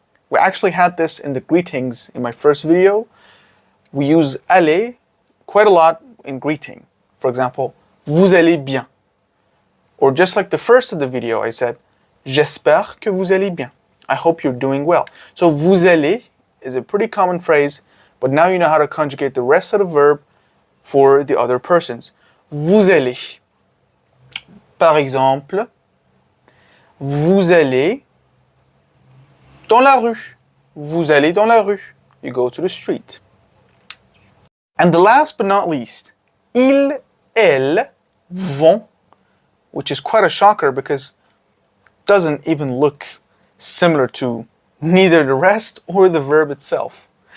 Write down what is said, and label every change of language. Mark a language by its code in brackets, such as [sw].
[en] We actually had this in the greetings in my first video. We use aller quite a lot in greeting. For example, [fr] vous allez bien. [en] Or just like the first of the video, I said, [fr] j'espère que vous allez bien. [en] I hope you're doing well. So vous allez is a pretty common phrase, but now you know how to conjugate the rest of the verb for the other persons. [fr] Vous allez. Par exemple, vous allez dans la rue. Vous allez dans la rue. [en] You go to the street. And the last but not least, [fr] ils, elles vont, [en] which is quite a shocker because it doesn't even look similar to neither the rest or the verb itself.